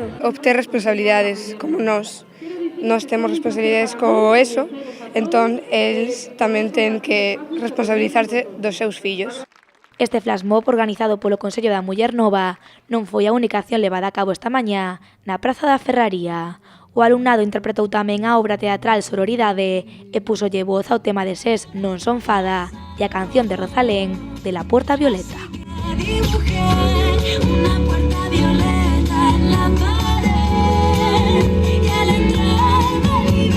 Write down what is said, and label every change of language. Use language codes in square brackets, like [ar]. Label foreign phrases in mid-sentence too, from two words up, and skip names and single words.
[gl] Obter responsabilidades, como nós temos responsabilidades co eso, entón eles tamén ten que responsabilizarse dos seus fillos. Este flash mob, organizado polo Consello da Muller Nova, non foi a única acción levada a cabo esta mañá na Praza da Ferraría. O alumnado interpretou tamén a obra teatral Sororidade e pusolle voz ao tema de SES Non son fada e a canción de Rosalén de La Puerta Violeta. [es] Dibujé una puerta violeta en la pared y al entrar